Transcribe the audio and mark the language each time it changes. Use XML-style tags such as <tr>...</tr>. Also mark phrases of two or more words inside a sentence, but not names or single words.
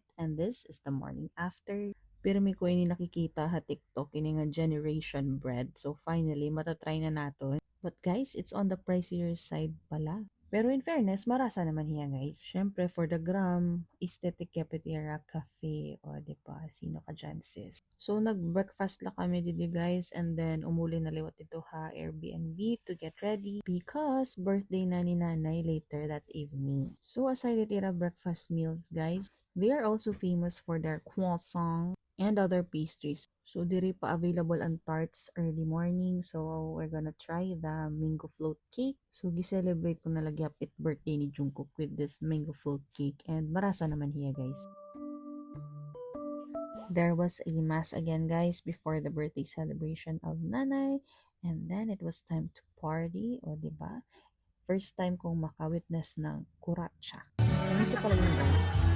<en>And this is the morning after.</en> <war>Pero may ko ini nakikita ha TikTok, ini nga</war> <en>generation bread. So, finally,</en> <war>matatry na nato.</war> <en>But guys, it's on the pricier side pala.</en> <war>Pero</war> <en>in fairness,</en> <war>marasa naman hiya guys.</war> <en>Syempre, for the gram, Aesthetic Cafeteria Cafe.</en> <tl>Diba? Sino ka dyan sis?</tl> <war>So, nag-breakfast lang kami didi guys.</war> <en>And then,</en> <war>umuli na liwat ito ha Airbnb</war> <en>to get ready. Because birthday</en> <war>na ni nanay</war> <en>later that evening. So, aside itira breakfast meals guys, they are also famous for their croissant and other pastries. So,</en> <war>diri pa available ang tarts early morning.</war> <en>So, we're gonna try the mango float cake. So,</en> <war>gi-celebrate ko nalagyap it birthday ni Jungkook</war> <en>with this mango float cake.</en> <war>And marasa naman hiya,</war> <en>guys. There was a mass again, guys, before the birthday celebration of Nanay. And then, it was time to party.</en> <tl>Diba? First time kong makawitness ng kuratsa. And ito pala yung guys.</tl>